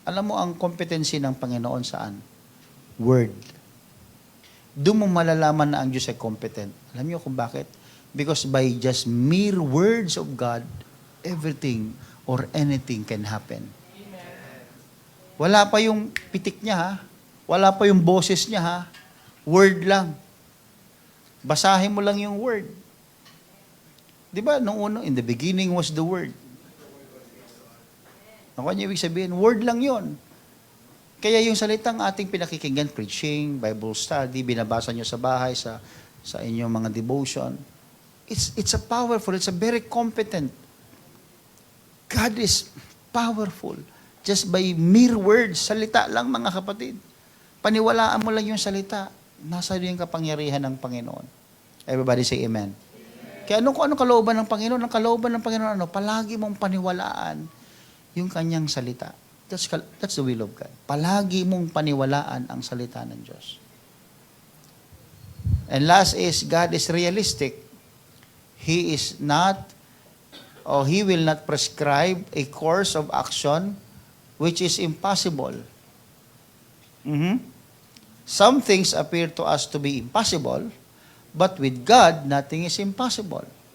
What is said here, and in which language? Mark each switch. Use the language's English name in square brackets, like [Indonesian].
[Filipino] Alam mo ang competency ng Panginoon saan? Word. Doon mo malalaman na ang Diyos ay competent. Alam niyo kung bakit? [English] Because by just mere words of God, everything or anything can happen. [Filipino] Wala pa yung pitik niya, ha? Wala pa yung boses niya, ha? Word lang. Basahin mo lang yung word. Di ba, nung uno, [English] in the beginning was the word. [Filipino] Ang kanya ibig sabihin, word lang yon. Kaya yung salitang ating pinakikinggan, preaching, Bible study, binabasa nyo sa bahay, sa inyong mga devotion, [English] it's a powerful, it's a very competent. God is powerful. Just by mere words, [Filipino] salita lang mga kapatid. Paniwalaan mo lang yung salita. Nasa yung kapangyarihan ng Panginoon. [English] Everybody say amen. [Filipino] Kaya anong kalooban ng Panginoon? Ang kalooban ng Panginoon, palagi mong paniwalaan yung kanyang salita. [English] That's the will of God. [Filipino] Palagi mong paniwalaan ang salita ng Diyos. [English] And last is, God is realistic. He is not, or He will not prescribe a course of action which is impossible. Some things appear to us to be impossible, but with God, nothing is impossible.